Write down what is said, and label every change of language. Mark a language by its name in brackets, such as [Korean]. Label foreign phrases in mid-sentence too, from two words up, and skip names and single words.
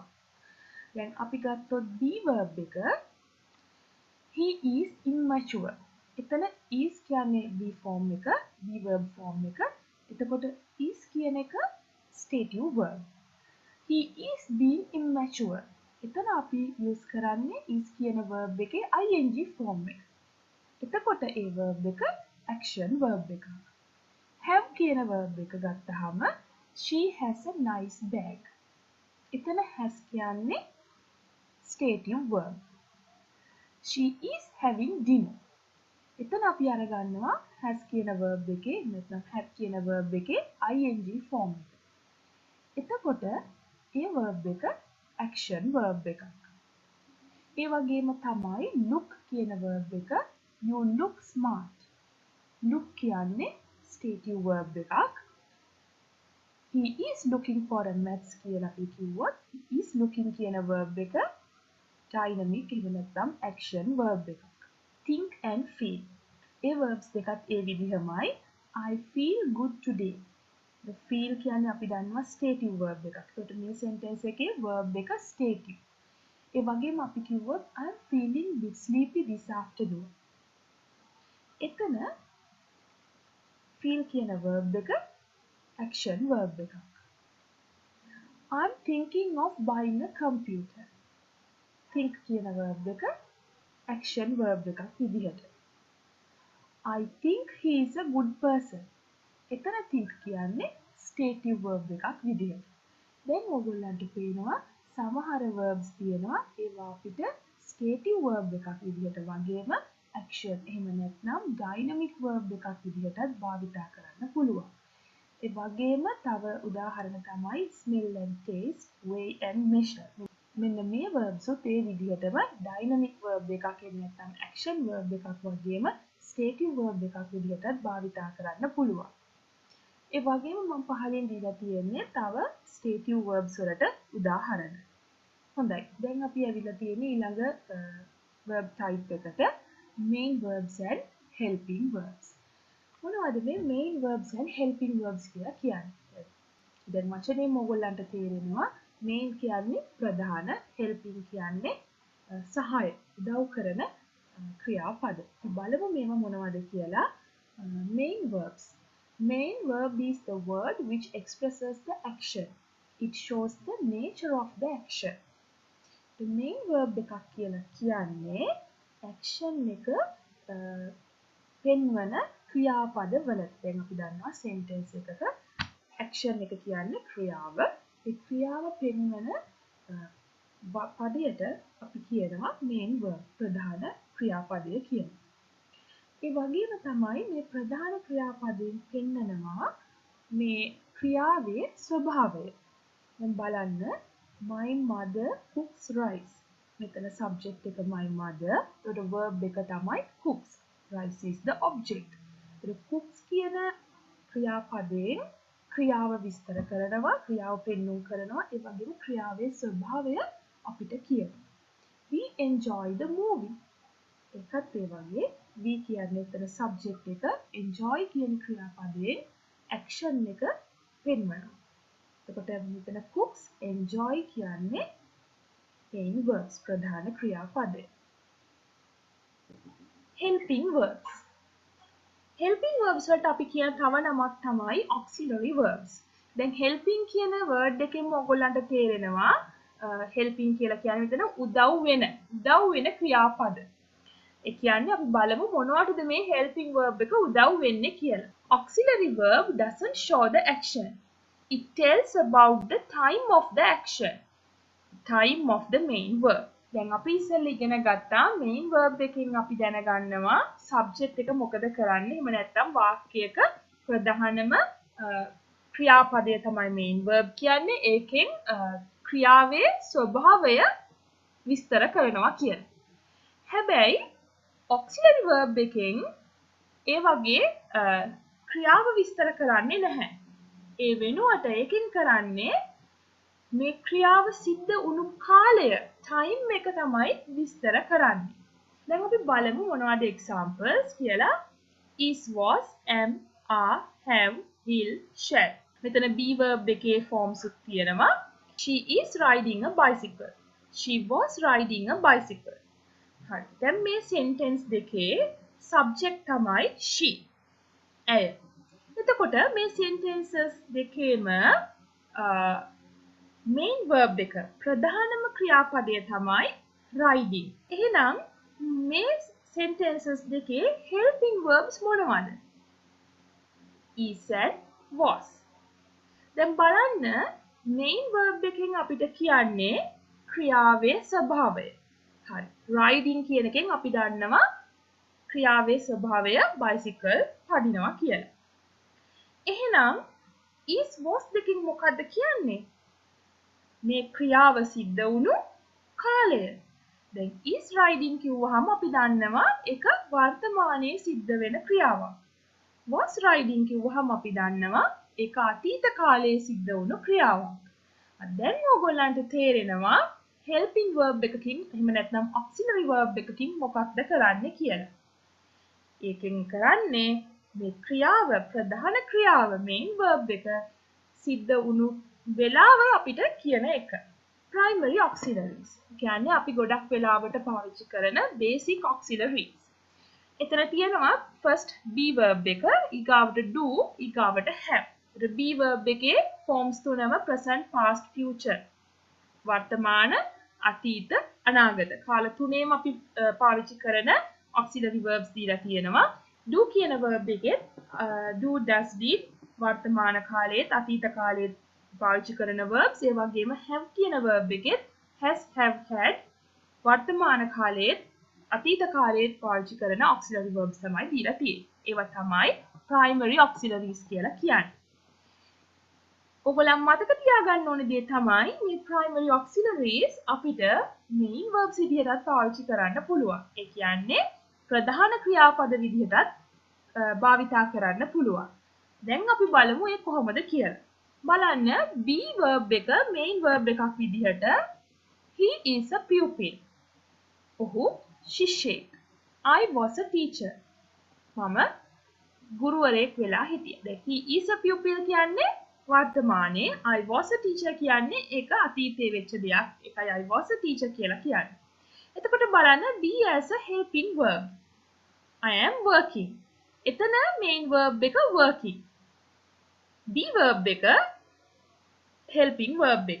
[Sinhala] දැන් අපි ගත්තොත් [English] be verb [Sinhala] එක [English] he is immature. [Sinhala] එතන is කියන්නේ [English] be form [Sinhala] එක, [English] be verb form [Sinhala] එක. එතකොට is කියන එක [English] stative verb. He is being immature. [Sinhala] එතන අපි use කරන්නේ is කියන verb එකේ [English] ing form [Sinhala] එක. එතකොට ඒ verb එක [English] action verb [Sinhala] එකක්. have කියන verb එක ගත්තාම [English] she has a nice bag. [Sinhala] එතන has කියන්නේ [English] stative verb. She is having dinner. [Sinhala] එතන අපි අරගන්නවා has කියන verb එකේ නැත්නම් have කියන verb එකේ [English] ing form [Sinhala] එක. එතකොට ඒ verb එක [English] action verb [Sinhala] එකක්. ඒ වගේම තමයි look කියන verb එක [English] you look smart. [Sinhala] look කියන්නේ [English] stative verb [Sinhala] එකක්. [English] He is looking for a maths [Sinhala] කියලා අපි කිව්වොත් [English] he is looking [Sinhala] කියන verb එක dynamic එහෙම නැත්නම් [English] action verb [Sinhala] එකක්. [English] think and feel. [Sinhala] ඒ verbs දෙකත් ඒ විදිහමයි. [English] I feel good today. the feel [Sinhala] කියන්නේ අපි දන්නවා [English] stative verb එකක්. [Sinhala] ඒකට මේ sentence එකේ verb එක stative. ඒ වගේම අපි කිව්වොත් [English] I am feeling bit sleepy this afternoon. [Sinhala] එතන feel කියන verb එක [English] action verb [Sinhala] එකක්. [English] I'm thinking of buying a computer. [Sinhala] think කියන verb එක [English] action verb [Sinhala] එකක් විදිහට. [English] I think he is a good person. [Sinhala] එතන think කියන්නේ [English] stative verb [Sinhala] එකක් විදිහට. දැන් ඔයගොල්ලන්ට පේනවා සමහර verbs තියෙනවා ඒවා අපිට [English] stative verb [Sinhala] එකක් විදිහට වගේම action එහෙම නැත්නම් [English] dynamic verb [Sinhala] එකක් විදිහටත් භාවිතා කරන්න පුළුවන්. ඒ වගේම තව උදාහරණ තමයි [English] smell and taste, weigh and measure. [Sinhala] මෙන්න මේ verbs උත් ඒ විදිහටම [English] dynamic verb [Sinhala] එකක් එහෙම නැත්නම් [English] action verb [Sinhala] එකක් වගේම [English] stative verb [Sinhala] එකක් විදිහටත් භාවිතා කරන්න පුළුවන්. ඒ වගේම මම පහලින් දීලා තියෙන්නේ තව [English] stative verbs [Sinhala] වලට උදාහරණ. හොඳයි. දැන් අපි ඇවිල්ලා තියෙන්නේ ඊළඟ [English] verb type [Sinhala] එකට [English] main verbs and helping verbs. [Sinhala] මොනවද මේ [English] main verbs and helping verbs [Sinhala] කියලා කියන්නේ? දැන් වචනේම ඔයගොල්ලන්ට තේරෙනවා main කියන්නේ ප්‍රධාන, helping කියන්නේ සහාය, උදව් කරන ක්‍රියාපද. බලමු මේවා මොනවද කියලා. [English] main verbs. Main verb is the word which expresses the action. It shows the nature of the action. The main verb [Sinhala] එකක් කියලා කියන්නේ action එක පෙන්වන ක්‍රියාපද වලට. දැන් අපි දන්නවා sentence එකක action එක කියන්නේ ක්‍රියාව. ඒ ක්‍රියාව පෙන්වන පදයට අපි කියනවා [English] main verb [Sinhala] ප්‍රධාන ක්‍රියාපදය කියලා. ඒ වගේම තමයි මේ ප්‍රධාන ක්‍රියාපදයෙන් පෙන්නනවා මේ ක්‍රියාවේ ස්වභාවය. දැන් බලන්න [English] my mother cooks rice. [Sinhala] මෙතන subject එක [English] my mother. [Sinhala] ඒතකොට verb එක තමයි cooks. [English] Rice is the object. [Sinhala] ඒතකොට cooks කියන ක්‍රියාපදයෙන් ක්‍රියාව විස්තර කරනවා, ක්‍රියාව පෙන්වුම් කරනවා, ඒ වගේම ක්‍රියාවේ ස්වභාවය අපිට කියනවා. [English] We enjoy the movie. [Sinhala] ඒකත් ඒ වගේ we කියන්නේ එතන subject එක enjoy කියන ක්‍රියාපදයෙන් action එක පෙන්වනවා. එතකොට මෙතන [English] cooks enjoy [Sinhala] කියන්නේ [English] main verbs [Sinhala] ප්‍රධාන ක්‍රියාපදය. [English] helping verbs. helping verbs [Sinhala] වලට අපි කියන තව නමක් තමයි [English] auxiliary verbs. [Sinhala] දැන් helping කියන word එකෙන්ම ඔයගොල්ලන්ට තේරෙනවා helping කියලා කියන්නේ මෙතන උදව් වෙන ක්‍රියාපද. ඒ කියන්නේ අපි බලමු මොනවටද මේ [English] helping verb [Sinhala] එක උදව් වෙන්නේ කියලා. [English] auxiliary verb doesn't show the action. It tells about the time of the action. Time of the main verb. [Sinhala] දැන් අපි ඉස්සෙල්ලා ඉගෙන ගත්තා [English] main verb [Sinhala] එකෙන් අපි දැනගන්නවා subject එක මොකද කරන්නේ. එහෙම නැත්නම් වාක්‍යයක ප්‍රධානම ක්‍රියාපදය තමයි [English] main verb [Sinhala] කියන්නේ. ඒකෙන් ක්‍රියාවේ ස්වභාවය විස්තර කරනවා කියන. හැබැයි [English] auxiliary verb [Sinhala] එකෙන් ඒ වගේ ක්‍රියාව විස්තර කරන්නේ නැහැ. ඒ වෙනුවට ඒකෙන් කරන්නේ මේ ක්‍රියාව සිද්ධ වුණු කාලය time එක තමයි විස්තර කරන්නේ. දැන් අපි බලමු මොනවද examples කියලා. [English] is, was, am, are, have, will, shall. [Sinhala] මෙතන [English] be verb [Sinhala] එකේ forms උත් තියෙනවා. [English] She is riding a bicycle. She was riding a bicycle. [Sinhala] හරි. දැන් මේ sentence දෙකේ subject තමයි she. ඇය. එතකොට මේ sentences දෙකේම [English] main verb [Sinhala] එක ප්‍රධානම ක්‍රියාපදය තමයි riding. එහෙනම් මේ sentences දෙකේ helping verbs මොනවද? [English] is and was. [Sinhala] දැන් බලන්න [English] main verb [Sinhala] එකෙන් අපිට කියන්නේ ක්‍රියාවේ ස්වභාවය. හරි. riding කියන එකෙන් අපි දන්නවා ක්‍රියාවේ ස්වභාවය bicycle පදිනවා කියලා. එහෙනම් is, was දෙකෙන් මොකද්ද කියන්නේ? මේ ක්‍රියාව සිද්ධ වුණු කාලය. දැන් [English] is riding [Sinhala] කිව්වහම අපි දන්නවා ඒක වර්තමානයේ සිද්ධ වෙන ක්‍රියාවක්. [English] was riding [Sinhala] කිව්වහම අපි දන්නවා ඒක අතීත කාලයේ සිද්ධ වුණු ක්‍රියාවක්. දැන් ඕගොල්ලන්ට තේරෙනවා [English] helping verb [Sinhala] එකකින් එහෙම නැත්නම් [English] auxiliary verb [Sinhala] එකකින් මොකක්ද කරන්නේ කියලා. ඒකෙන් කරන්නේ මේ ක්‍රියාව ප්‍රධාන ක්‍රියාව [English] main verb [Sinhala] එක සිද්ධ වුණු වෙලාව අපිට කියන එක. [English] primary auxiliaries. [Sinhala] කියන්නේ අපි ගොඩක් වෙලාවට පාවිච්චි කරන [English] basic auxiliaries. [Sinhala] එතන තියෙනවා first [English] be verb [Sinhala] එක, ඊගාවට do, ඊගාවට have. ඒ [English] be verb [Sinhala] එකේ forms තුනම [English] present, past, future. [Sinhala] වර්තමාන, අතීත, අනාගත. කාල තුනේම අපි පාවිච්චි කරන [English] auxiliary verbs [Sinhala] දීලා තියෙනවා. do කියන verb එකේ [English] do, does, did [Sinhala] වර්තමාන කාලයේත් අතීත කාලයේත් පාවිච්චි කරන verbs. ඒ වගේම have කියන verb එකෙත් [English] has, have, had [Sinhala] වර්තමාන කාලයේත් අතීත කාලයේත් පාවිච්චි කරන [English] auxiliary verbs [Sinhala] තමයි දීලා තියෙන්නේ. ඒවා තමයි [English] primary auxiliaries [Sinhala] කියලා කියන්නේ. ඔයගොල්ලන් මතක තියාගන්න ඕන දේ තමයි මේ [English] primary auxiliaries [Sinhala] අපිට [English] main verbs [Sinhala] විදිහටත් පාවිච්චි කරන්න පුළුවන්. ඒ කියන්නේ ප්‍රධාන ක්‍රියාපද විදිහටත් භාවිතා කරන්න පුළුවන්. දැන් අපි බලමු ඒ කොහොමද කියලා. බලන්න [English] be verb [Sinhala] එක [English] main verb [Sinhala] එකක් විදිහට [English] he is a pupil. [Sinhala] ඔහු ශිෂ්‍යයෙක්. [English] I was a teacher. [Sinhala] මම ගුරුවරයෙක් වෙලා හිටියා. දැන් [English] he is a pupil [Sinhala] කියන්නේ වර්තමානයේ, [English] I was a teacher [Sinhala] කියන්නේ ඒක අතීතයේ වෙච්ච දෙයක්. ඒකයි [English] I was a teacher [Sinhala] කියලා කියන්නේ. එතකොට බලන්න [English] be as a helping verb. I am working. එතන main verb එක working. be verb [Sinhala] එක [English] helping verb [Sinhala] එක.